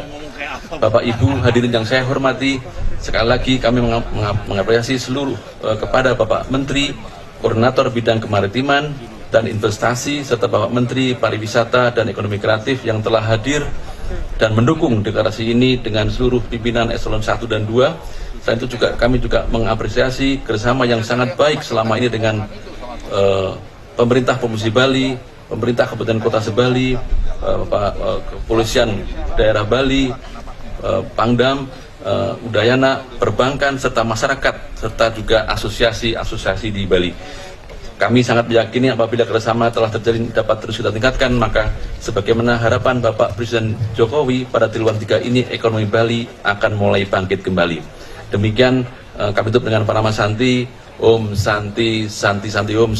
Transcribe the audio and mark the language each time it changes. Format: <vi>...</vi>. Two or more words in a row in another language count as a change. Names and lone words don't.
<id>Bapak Ibu hadirin yang saya hormati, sekali lagi kami mengapresiasi seluruh kepada Bapak Menteri, Koordinator Bidang Kemaritiman dan Investasi, serta Bapak Menteri Pariwisata dan Ekonomi Kreatif yang telah hadir dan mendukung deklarasi ini dengan seluruh pimpinan eselon 1 dan 2. Selain itu juga kami juga mengapresiasi kerjasama yang sangat baik selama ini dengan pemerintah Provinsi Bali, pemerintah Kabupaten Kota Sebali, Kepolisian Daerah Bali, Pangdam, Udayana, perbankan, serta masyarakat, serta juga asosiasi-asosiasi di Bali. Kami sangat meyakini apabila kerjasama telah terjalin dapat terus kita tingkatkan, maka sebagaimana harapan Bapak Presiden Jokowi pada triwulan 3 ini, ekonomi Bali akan mulai bangkit kembali. Demikian kami tutup dengan Pranama Santi.</id> <sa>Om Santi, Santi Santi Om.</sa>